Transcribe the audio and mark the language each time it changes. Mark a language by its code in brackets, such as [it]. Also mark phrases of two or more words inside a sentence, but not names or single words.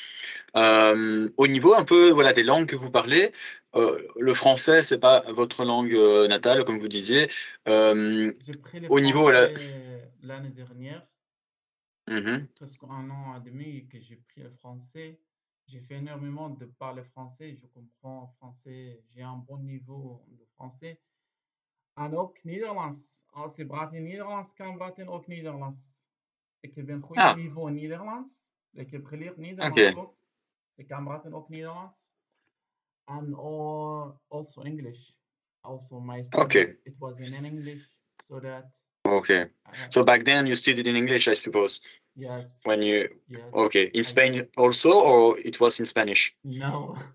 [fr] Au niveau un peu voilà des langues que vous parlez, le français c'est pas votre langue natale comme vous disiez. Euh, J'ai pris le Au niveau voilà. français l'année dernière, Mhm. presque un an et demi que j'ai pris le français. J'ai fait énormément de parler français, je comprends français, j'ai un bon niveau de français. [nl] En ook Nederlands. Als je praat in Nederlands, kan praten ook Nederlands. Ik heb een goed Ah, niveau in Nederlands. Ik heb geleerd Nederlands ok, ook. Ik kan praten ook Nederlands. [en] And also English. Also my study, ok, it was in English, so that ok. uh, So back then you studied in English, I suppose. yes, When you yes, okay in I Spain also, or it was in Spanish? no,